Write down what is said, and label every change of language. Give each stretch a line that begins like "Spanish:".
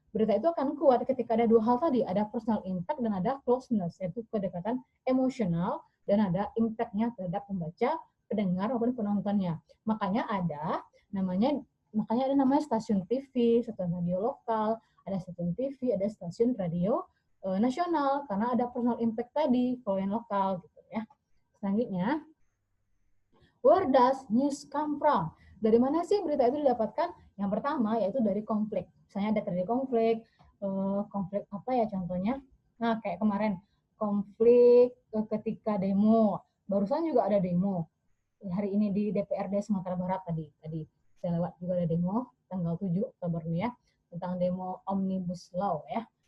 Indonesian: Berita itu akan kuat ketika ada dua hal tadi, ada personal impact dan ada closeness, yaitu kedekatan emosional dan ada impact-nya terhadap pembaca, pendengar maupun penontonnya. Makanya ada namanya stasiun TV, stasiun radio lokal, ada stasiun TV, ada stasiun radio nasional, karena ada personal impact tadi, kalau yang lokal gitu ya.
English: Selanjutnya, where does news come from?
Indonesian: Dari mana sih berita itu didapatkan? Yang pertama yaitu dari konflik. Misalnya ada terjadi konflik apa ya contohnya? Nah, kayak kemarin konflik ketika demo. Barusan juga ada demo. Hari ini di DPRD Sumatera Barat tadi saya lewat juga ada demo tanggal 7 Oktober ya, tentang demo Omnibus Law ya.